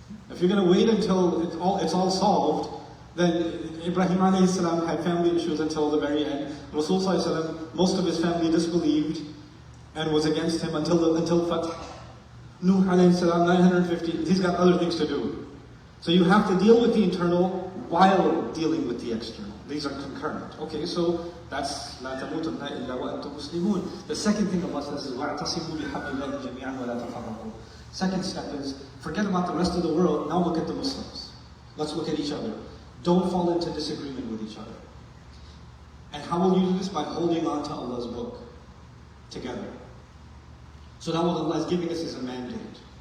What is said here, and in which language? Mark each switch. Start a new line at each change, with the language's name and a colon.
English: If you're going to wait until it's all solved, then Ibrahim alayhi salam had family issues until the very end. Rasul sallallahu alayhi wasallam, most of his family disbelieved and was against him until Fath. Nuh alayhi salam, 950, he's got other things to do. So you have to deal with the internal while dealing with the external. These are concurrent. Okay, so that's
Arabic: لَا تَمُوتُنَّ إِلَّا وَأَنْتُمْ مُسْلِمُونَ.
English: The second thing Allah says is
Arabic: وَاعْتَصِمُوا بِحَبِّ اللَّهِ جَمِيعًا وَلَا تَفَرَّقُوا.
English: Second step is, forget about the rest of the world, now look at the Muslims. Let's look at each other. Don't fall into disagreement with each other. And how will you do this? By holding on to Allah's book together. So now what Allah is giving us is a mandate.